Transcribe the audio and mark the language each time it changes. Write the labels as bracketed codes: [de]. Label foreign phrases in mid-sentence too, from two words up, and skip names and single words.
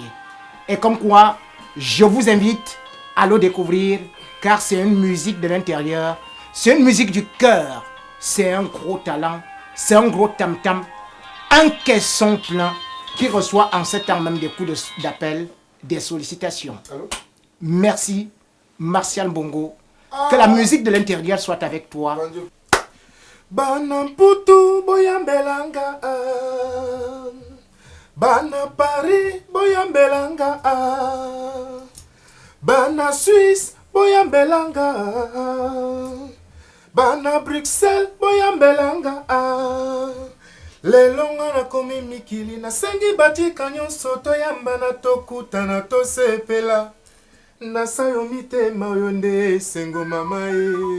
[fr] Et comme quoi, je vous invite à le découvrir, car c'est une musique de l'intérieur, c'est une musique du cœur, c'est un gros talent, c'est un gros tam-tam, un caisson plein qui reçoit en ce temps même des coups d'appel, des sollicitations. Allô? Merci, Martial Bongo. Que la musique de l'intérieur soit avec toi. [ln] Bana Mputu boyambelanga Bana Paris boyambelanga Bana Suisse boyambelanga Bana Bruxelles boyambelanga Lelonga na komi mikili na sengi batika nyonso toyamba na tokutana tosepela Nasayo mitema oyo nde sengo mama e